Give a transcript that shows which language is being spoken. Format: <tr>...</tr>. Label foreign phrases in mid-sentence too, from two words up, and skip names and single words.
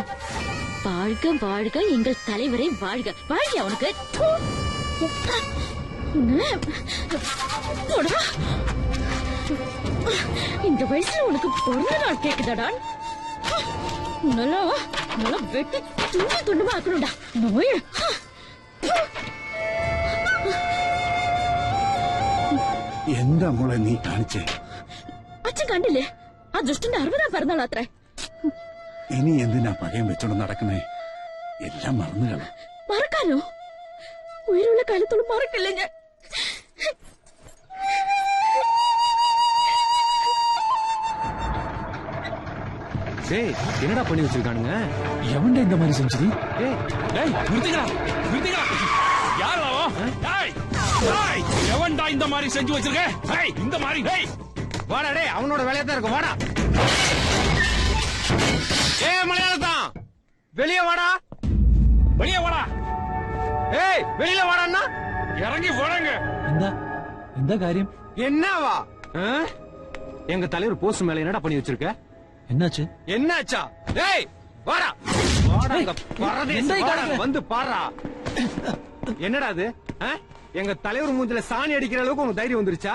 <ta>வாழ்க வாழ்க எங்கள் தலைவரை வாழ்க. வாழ்க அவனுக்கு. இந்த வயசுல உனக்கு பிறந்த நாள் கேக்குதாடா? நல்லா நல்லா வெட்டி துண்டு துண்டுமா ஆக்கணும்டா. நோய்</ta> <ml>എന്താ മോളെ നീ കാണിച്ചേ? അച്ഛൻ കണ്ടില്ലേ ആ ദുഷ്ടന്റെ 60ാം പിറന്നാൾ അത്ര. ഇനി എന്തിനാ പകയം വെച്ചോണ്ട് നടക്കണേ? എല്ലാം മറന്നു കള. മറക്കാനോ? ഉയരുള്ള കാലത്തോളം മറക്കില്ല ഞാൻ.</ml> <ta>டேய் என்னடா பண்ணி வச்சிருக்கானுங்க? எவன்டா இந்த மாதிரி செஞ்சது? டேய் நிறுத்துங்கடா நிறுத்துங்கடா. யாரா அவன்? டேய் டேய் எவன்டா இந்த மாதிரி செஞ்சு வச்சிருக்க? டேய் இந்த மாதிரி டேய் வாடா. டேய் அவனோட வேலையா தான் இருக்கும். வாடா. மலையாளத்தான் வெளியே வாடா. வெளியே வாடா. ஏய் வெளியில வாடான்னா இறங்கி போறாங்க.</ta> <ml>എന്താ കാര്യം?</ml> <ta>என்னவா? எங்க தலைவர் போஸ்ட் மேல என்னடா பண்ணி வச்சிருக்க? என்னாச்சு? என்னாச்சா? டேய் வாடா வாடா. பரதேசி வந்து பாறா. என்னடா அது? எங்க தலைவர் மூஞ்சில சாணி அடிக்கிற அளவுக்கு உங்க தைரியம் வந்துருச்சா?</ta>